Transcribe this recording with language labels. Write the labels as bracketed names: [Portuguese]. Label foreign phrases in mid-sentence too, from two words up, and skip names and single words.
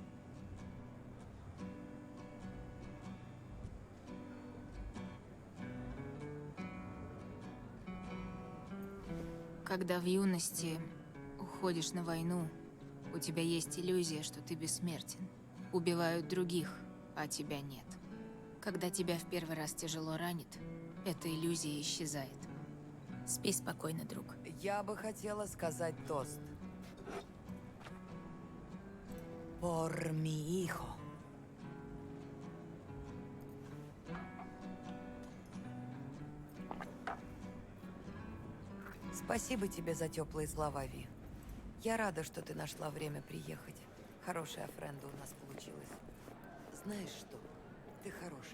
[Russian] Когда в юности уходишь на войну, у тебя есть иллюзия, что ты бессмертен. Убивают других, а тебя нет. Когда тебя в первый раз тяжело ранит, эта иллюзия исчезает. Спи спокойно, друг. Я бы хотела сказать тост. [Spanish] Por mi hijo. [Russian] Спасибо тебе за теплые слова, Ви. Я рада, что ты нашла время приехать. Хорошая френда у нас получилась. Знаешь что? Ты хороший.